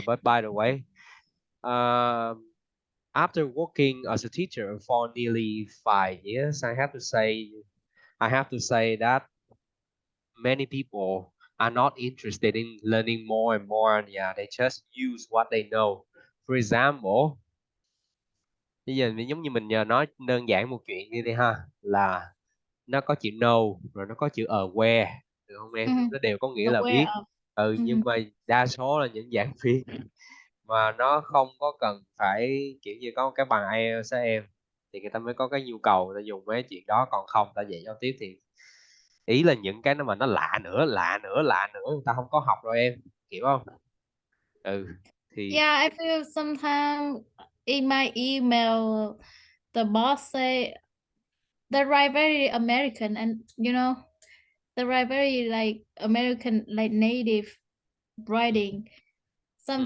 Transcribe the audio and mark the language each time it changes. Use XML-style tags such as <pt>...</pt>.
<en>But by the way, um, after working as a teacher for nearly 5 years, I have to say that many people are not interested in learning more and more. Yeah, they just use what they know. For example,</en> <vi>bây giờ giống như mình giờ nói đơn giản một chuyện đi đi ha, là nó có chữ no rồi nó có chữ aware, được không em? Mhm. Nó đều có nghĩa là</vi> <en>Aware</en> <vi>biết.</vi> <en>of.</en> <vi>Nhưng Mhm. mà đa số là những giảng viên mà nó không có cần phải kiểu như có cái bằng IELTS á em, thì người ta mới có cái nhu cầu người ta dùng mấy chuyện đó, còn không ta dạy giao tiếp thì ý là những cái nó mà nó lạ nữa người ta không có học rồi em, hiểu không? Ừ, thì</vi> <en>Yeah, I feel sometimes in my email, the boss say they write very American, and they write very like American, like native</en> <vi>ừ,</vi> <en>writing.</en> <vi>ừ,</vi>